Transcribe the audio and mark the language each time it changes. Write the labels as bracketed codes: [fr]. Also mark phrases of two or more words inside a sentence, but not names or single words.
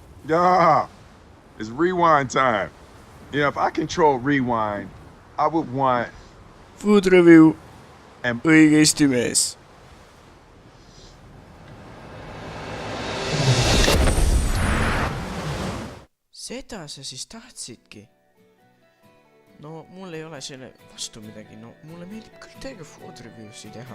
[en] Yeah, it's rewind time. Yeah, if I control rewind, I would want Food review and [et] õigesti mees. Seda sa siis tahtsidki? No mul ei ole selle vastu midagi, no mulle meeldib küll täiega [en] food review'si [et] teha.